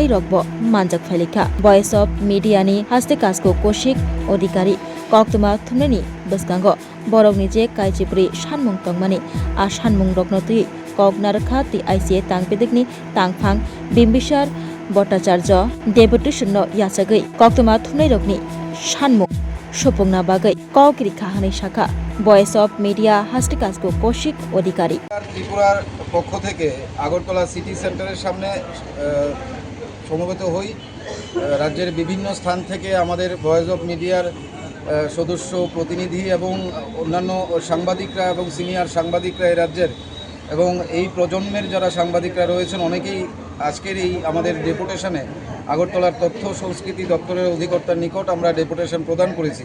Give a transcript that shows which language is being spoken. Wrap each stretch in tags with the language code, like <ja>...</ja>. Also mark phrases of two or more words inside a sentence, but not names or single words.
<trp>rokbo manjak phailika Voice of Media ni haste kasko koshik odhikari koktuma thumnani baskango borokni je kaijibri sanmung tongmani a sanmung roknotui koknarkha ti ICA tangpedekni tangphang bimbisar bhattacharya deputation no yachagai koktuma thumnai rokni sanmung sopongna bagai kokri khahanai shakha Voice of Media হাস্টিকাসকো কৌশিক অধিকারী</trp> <bn>ত্রিপুরার পক্ষ থেকে আগরতলা সিটি সেন্টারের সামনে সমবেত হই রাজ্যের বিভিন্ন স্থান থেকে আমাদের ভয়েস অফ মিডিয়ার সদস্য প্রতিনিধি এবং অন্যান্য সাংবাদিকরা এবং সিনিয়র সাংবাদিকরা এই রাজ্যের এবং এই প্রজন্মের যারা সাংবাদিকরা রয়েছেন অনেকেই আজকের এই আমাদের ডেপুটেশনে আগরতলার তথ্য সংস্কৃতি দপ্তরের অধিকর্তার নিকট আমরা ডেপুটেশন প্রদান করেছি।</bn>